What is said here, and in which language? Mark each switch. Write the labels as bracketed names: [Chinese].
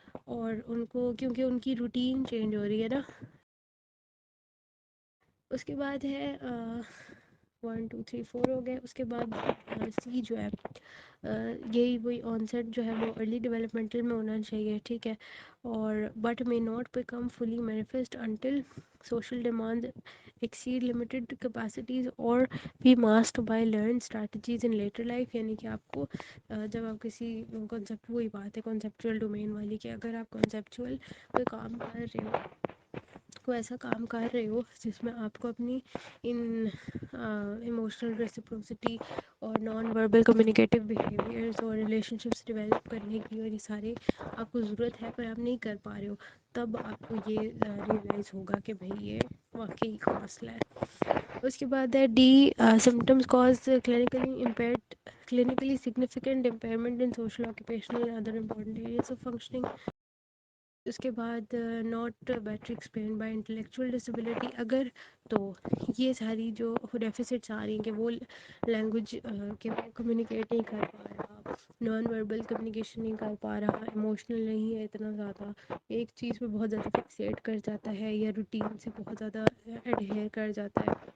[Urdu] اور ان کو کیونکہ ان کی روٹین چینج ہو رہی ہے نا. اس کے بعد ہے 1 2 3 4 ہو گئے. اس کے بعد سی جو ہے یہی وہی آن سیٹ جو ہے وہ ارلی ڈیولپمنٹل میں ہونا چاہیے، ٹھیک ہے. اور [English] But may not become fully manifest until social demands exceed limited capacities or be masked by learned strategies in later life. [Urdu] یعنی کہ آپ کو جب آپ کسی کنسیپٹ، وہی بات ہے کنسیپچوئل ڈومین والی، کہ اگر آپ کنسیپچوئل کوئی کام کر رہے ہو، کوئی ایسا کام کر رہے ہو جس میں آپ کو اپنی ان ایموشنل ریسپروسٹی اور نان وربل کمیونیکیٹیو بیہیویئرس اور ریلیشن شپس ڈیولپ کرنے کی، اور یہ سارے آپ کو ضرورت ہے پر آپ نہیں کر پا رہے ہو، تب آپ کو یہ ریئلائز ہوگا کہ بھئی یہ واقعی کا مسئلہ ہے. اس کے بعد ہے [English] D symptoms cause clinically impaired clinically significant impairment in social, occupational and other important areas of functioning. [Urdu] اس کے بعد [English] Not better explain by intellectual disability. [Urdu] اگر تو یہ ساری جو ڈیفیسٹس آ رہی ہیں کہ وہ لینگویج کہ وہ کمیونیکیٹ نہیں کر پا رہا، نان وربل کمیونیکیشن نہیں کر پا رہا، ایموشنل نہیں ہے اتنا زیادہ، ایک چیز پہ بہت زیادہ فکسیٹ کر جاتا ہے یا روٹین سے بہت زیادہ ایڈہیئر کر جاتا ہے.